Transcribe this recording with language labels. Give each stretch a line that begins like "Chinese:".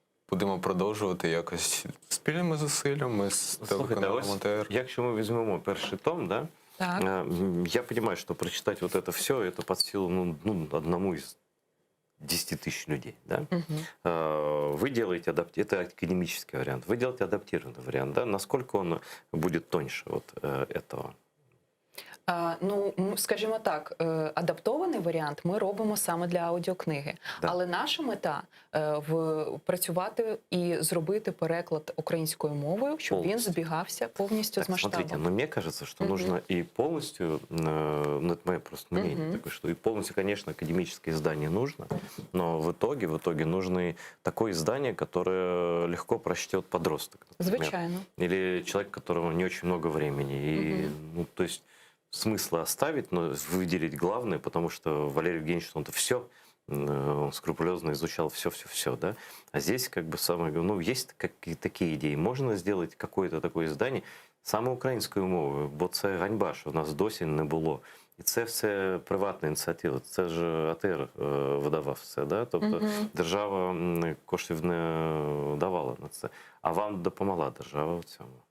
Ukrainian: будемо продовжувати якось спільними зусиллями з Слухайте, телеканалом ось, ОТР. якщо ми візьмемо перший том, да, Так.
Russian: я понимаю, что прочитать вот это все, это под силу одному из 10 тысяч людей. Да? Вы делаете это академический вариант, вы делаете адаптированный вариант. Да? Насколько он будет тоньше вот этого?
Ukrainian: Ну, скажімо так, адаптований варіант ми робимо саме для аудіокниги.
Russian: Да.
Ukrainian: Але наша мета працювати і зробити переклад українською мовою, щоб він Повністю. збігався повністю Так, з масштабом.
Russian: смотрите, но мне кажется, что нужно и полностью, ну это мое просто мнение такое, что и полностью, конечно, академическое издание нужно, но в итоге нужно и такое издание, которое легко прочтет подросток, например.
Ukrainian: Звичайно.
Russian: Или человек, у которого не очень много времени. И, ну, то есть смысла оставить, но выделить главное, потому что Валерий Евгеньевич, он-то все, он скрупулезно изучал все, да. А здесь как бы самое, ну, есть такие идеи. Можно сделать какое-то такое издание
Ukrainian: саме українською мовою, бо це ганьба, що в нас досі не було. І це все приватна ініціатива. Це ж АТР видавав все, да? Тобто держава коштів не давала на це. А вам допомогла держава в цьому?